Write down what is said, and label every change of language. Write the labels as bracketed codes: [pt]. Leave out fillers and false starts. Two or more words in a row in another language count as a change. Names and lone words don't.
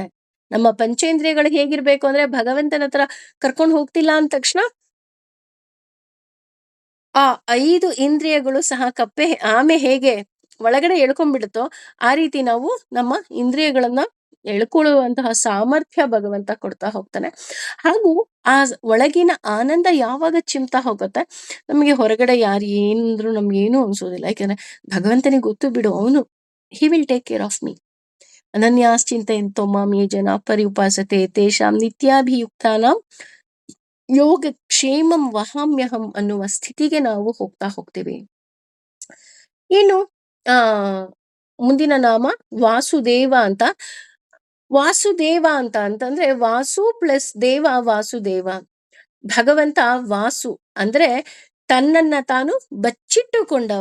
[kn] ನಮ್ಮ ಪಂಚೇಂದ್ರಿಯಗಳು ಹೇಗಿರ್ಬೇಕು ಅಂದ್ರೆ, ಭಗವಂತನ ಹತ್ರ ಕರ್ಕೊಂಡು ಹೋಗ್ತಿಲ್ಲ ಅಂದ ತಕ್ಷಣ ಆ 5 ಇಂದ್ರಿಯಗಳು ಸಹ ಆಮೆ ಹೇಗೆ ಒಳಗಡೆ ಎಳ್ಕೊಂಡ್ಬಿಡುತ್ತೋ ಆ ರೀತಿ ನಾವು ನಮ್ಮ ಇಂದ್ರಿಯಗಳನ್ನ ಎಳ್ಕೊಳ್ಳುವಂತಹ ಸಾಮರ್ಥ್ಯ ಭಗವಂತ ಕೊಡ್ತಾ ಹೋಗ್ತಾನೆ. ಹಾಗೂ ಆ ಒಳಗಿನ ಆನಂದ ಯಾವಾಗ ಚಿಮ್ತಾ ಹೋಗುತ್ತೆ, ನಮಗೆ ಹೊರಗಡೆ ಯಾರು ಏನಂದ್ರು ನಮ್ಗೆ ಏನು ಅನ್ಸೋದಿಲ್ಲ. ಯಾಕಂದ್ರೆ ಭಗವಂತನಿಗೆ ಗೊತ್ತು ಬಿಡು, ಅವನು [en] he will take care of me. [sa] ಅನನ್ಯಾಶ್ಚಿಂತೆಯಂತೋ ಮಾಂ ಯೇ ಜನ ಪರ್ಯುಪಾಸತೆ ತೇಷಾಂ ನಿತ್ಯಾಭಿಯುಕ್ತಾನಾಂ ಯೋಗ ಕ್ಷೇಮಂ ವಹಾಮ್ಯಹಂ [kn] ಅನ್ನುವ ಸ್ಥಿತಿಗೆ ನಾವು ಹೋಗ್ತಾ ಹೋಗ್ತೀವಿ. ಇನ್ನು ಆ ಮುಂದಿನ ನಾಮ ವಾಸುದೇವ ಅಂತ. ವಾಸುದೇವ ಅಂತಂದ್ರೆ ವಾಸು ಪ್ಲಸ್ ದೇವ, ವಾಸುದೇವ. ಭಗವಂತ ವಾಸು ಅಂದ್ರೆ ತನ್ನನ್ನ ತಾನು ಬಚ್ಚಿಟ್ಟುಕೊಂಡವ.